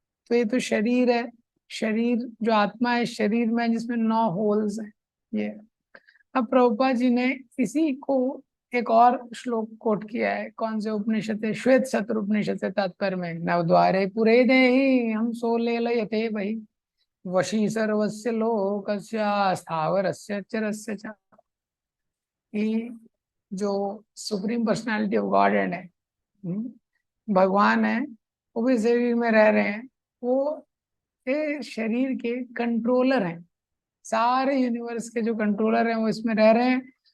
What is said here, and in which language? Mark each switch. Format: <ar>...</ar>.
<hi>तो ये तो शरीर है, शरीर जो आत्मा है शरीर में, जिसमें 9 होल्स हैं। ये अब प्रभुपाद जी ने इसी को एक और श्लोक कोट किया है। कौन से उपनिषद है, श्वेत शत्र उपनिषद से तात्पर्य में,</hi> <sa>नवद्वारे पुरे देहि हम सो ले लयते वही। वशी सर्वस्य लोकस्य स्थावरस्य चरस्य च।</sa> <hi>कि जो सुप्रीम पर्सनालिटी ऑफ गॉड है, भगवान है, वो भी शरीर में रह रहे हैं। वो ये शरीर के कंट्रोलर हैं, सारे यूनिवर्स के जो कंट्रोलर हैं वो इसमें रह रहे हैं।</hi>